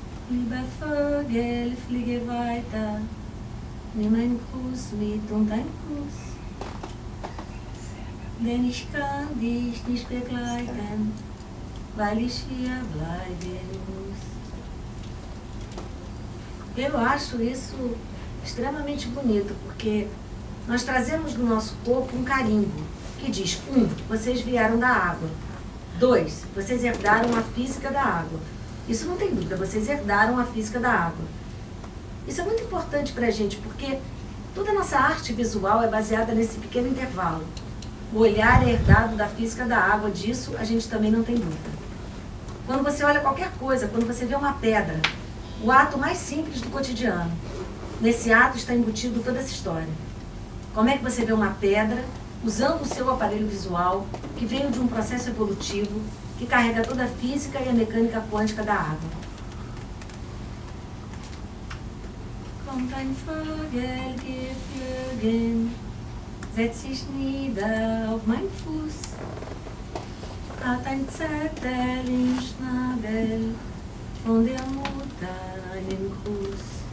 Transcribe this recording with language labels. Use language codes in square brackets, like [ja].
[de] Lieber Vögel, fliege weiter, nimm einen Gruß mit und ein Kuss. Denn ich kann dich nicht begleiten, weil ich hier bleiben muss. [pt] Eu acho isso extremamente bonito, porque nós trazemos no nosso corpo um carimbo que diz: 1, vocês vieram da água. 2, vocês herdaram a física da água. Isso não tem dúvida, vocês herdaram a física da água. Isso é muito importante para a gente, porque toda a nossa arte visual é baseada nesse pequeno intervalo. O olhar é herdado da física da água, disso a gente também não tem dúvida. Quando você olha qualquer coisa, quando você vê uma pedra, o ato mais simples do cotidiano, nesse ato está embutido toda essa história. Como é que você vê uma pedra usando o seu aparelho visual, que veio de um processo evolutivo, que carrega toda a física e a mecânica quântica da água? [de] Kommt ein Vogel geflogen, setzt sich nieder auf mein Fuß, hat ein Zettel im Schnabel, von der Mutter einen Gruß.